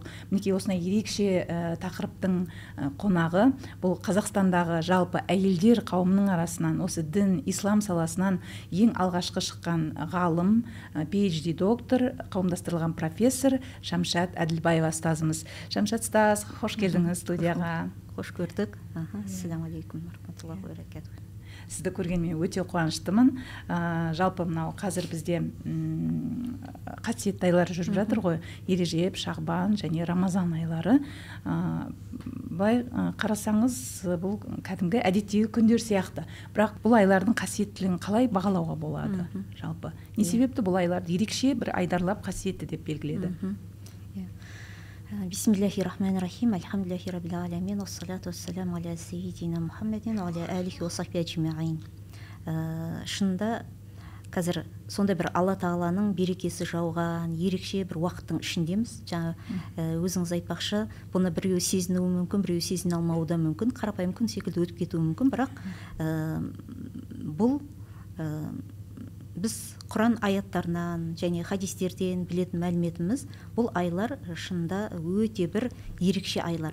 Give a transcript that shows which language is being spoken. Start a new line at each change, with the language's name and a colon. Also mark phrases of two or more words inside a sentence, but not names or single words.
Kazakh: Мінекей осындай ерекше тақырыптың қонағы бұл Қазақстандағы жалпы әйелдер қауымының арасынан осы дін, ислам саласынан ең алғашқы шыққан ғалым, PhD доктор, қауымдастырылған профессор Шамшат Әділбаева ұстазымыз. Шамшат ұстаз, қош келдіңіз студияға. Қош көрдік.
Arabic: السلام عليكم رحمة الله وبركاته.
Kazakh: Сізді көргеніме өте қуаныштымын. Жалпы мынау қазір бізде қасиетті айлар жүріп жатыр ғой. Ережеп, Шағбан және Рамазан айлары. Былай қарасаңыз, бұл кәдімгі әдеттегі күндер сияқты. Бірақ бұл айлардың қасиеттілігін қалай бағалауға болады жалпы? Не себепті бұл айларды ерекше бір айдарлап қасиетті деп белгіледі?
Arabic: بسم الله الرحمن الرحيم الحمد لله رب العالمين. والصلاة والسلام على سيدنا محمد وعلى آله وصحبه أجمعين.
Kazakh: Шынында қазір сондай бір Алла Тағаланың берекесі жауған ерекше бір уақыттың ішіндеміз. Жаңа өзіңіз айтпақшы, бұны біреу сезінуі мүмкін, біреу сезіне алмауы да мүмкін, қарапайым күн секілді өтіп кетуі мүмкін, бірақ бұл біз Құран аяттарынан және хадистерден білетін мәліметіміз, бұл айлар шынында өте бір ерекше айлар.